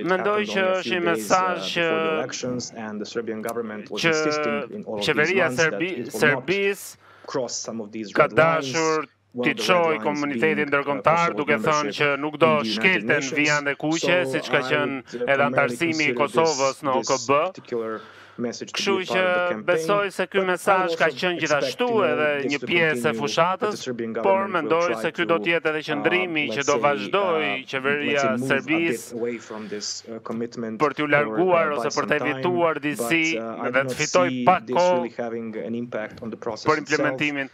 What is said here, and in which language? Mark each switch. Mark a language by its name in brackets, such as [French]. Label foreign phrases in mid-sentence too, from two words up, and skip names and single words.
[Albanian] Mendoj [English] happened [Albanian] që [English] only a [Albanian] është [English] few [Albanian] një [English] days [Albanian] mesazh [English] before the elections, and the Serbian government was [Albanian] që [English] insisting in all of these [Albanian] qeveria [English] months that it will not cross some of these [Albanian] ka [English] red lines. [Albanian] dashur t'i çojë komunitetin ndërkombëtar duke thënë që nuk do shkelten vijande kuqe, siç ka qenë edhe antarësimi i Kosovës në OKB. Kështu që besoj se ky mesazh ka qenë gjithashtu edhe një pjesë e fushatës, por mendoj se ky do të jetë edhe qëndrimi që do vazhdojë qeveria e Serbisë për t'u larguar ose për të evituar disi dhe të fitojë pak kohë për implementimin.